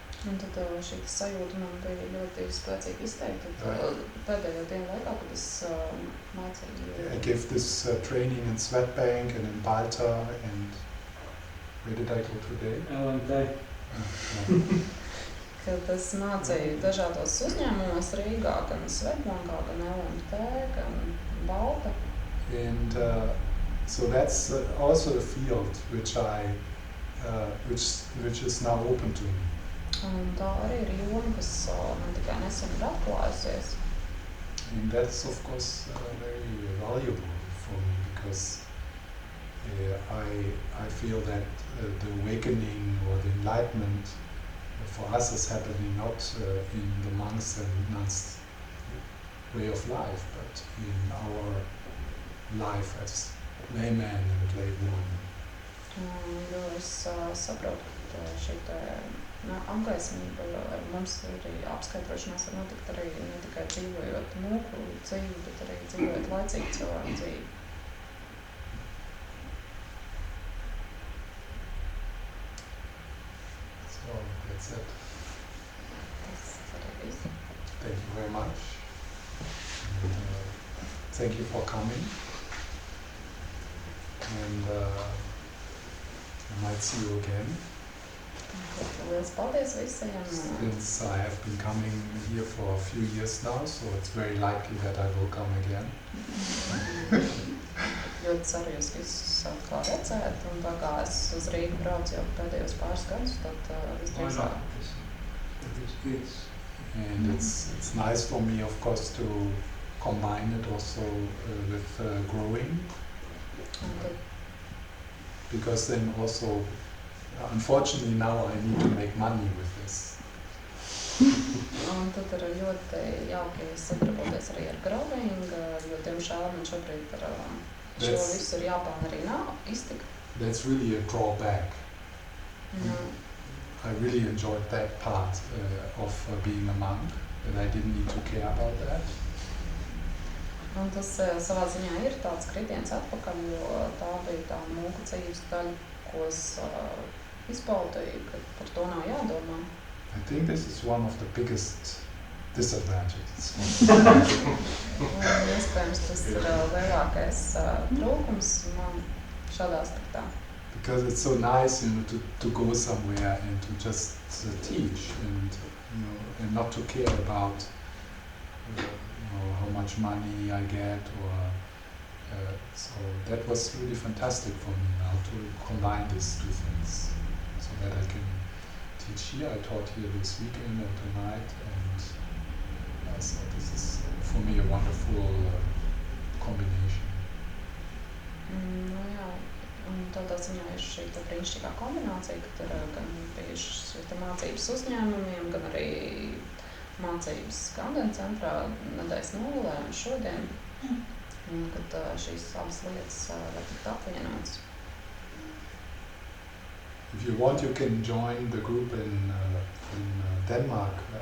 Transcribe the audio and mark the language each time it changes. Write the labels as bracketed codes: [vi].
[lv] Un tad šī sajūta man bija ļoti spēcīgi izteikta. Pēdējo dienu laikā, kad es mācīju. [en] I gave this training in Swedbank and in Balta and where did I go today? LMT. [lv] Kad es mācīju dažādos uzņēmumos Rīgā, gan Swedbankā, gan LMT, gan Balta. [en] And so that's also a field which is now open to me. [lv] Un tā arī ir joma, kas man tikai nesen ir atklājusies. [en] And that's of course very valuable for me because I feel that the awakening or the enlightenment for us is happening not in the monks and nuns' way of life, but in our life as layman and laywoman. [lv] Jo es saprotu, ka šī apgaismība ar mums arī apskaidrošanās var notikt arī ne tikai dzīvojot mūku dzīvi, bet arī dzīvojot laicīgu cilvēku dzīvi. [en] So that's it. [lv] Tas arī viss. [en] Thank you very much. And, thank you for coming. And I might see you again. [lv] Liels paldies visiem. [en] Since I have been coming here for a few years now, so it's very likely that I will come again. [lv] Ļoti ceru jūs visus atkal redzēt, un tā kā es uz Rīgu braucu jau pēdējos pāris gadus, tad visdrīzāk. [en] And it's nice for me, of course, to combine it also with growing. Because then also, unfortunately now I need to make money with this. [lv] Un tad ir ļoti jauki sadarboties arī ar growing, jo diemžēl man šobrīd ar šo visu ir jāpelna arī iztikt. [en] That's really a drawback. I really enjoyed that part of being a monk, and I didn't need to care about that. [lv] Un tas savā ziņā ir tāds kritiens atpakaļ, jo tā bija tā mūka dzīves daļa, ko es izbaudīju, ka par to nav jādomā. [en] I think this is one of the biggest disadvantages. [lv] Un iespējams tas ir lielākais trūkums man šādā aspektā. [en] Because it's so nice, to go somewhere and to just teach, and and not to care about how much money I get, or so that was really fantastic for me now to combine these two things, so that I can teach here. I taught here this weekend and tonight, and so this is for me a wonderful combination. [lv] Nu jā, un tādā ziņā ir šī tā brīnišķīgā kombinācija, ka tur gan bijušas šī tā mācības uzņēmumiem, gan arī mācības Gandena centrā nedēļas nogalē un šodien, un kad šīs abas lietas var tikt apvienotas. [en] If you want, you can join the group in Denmark.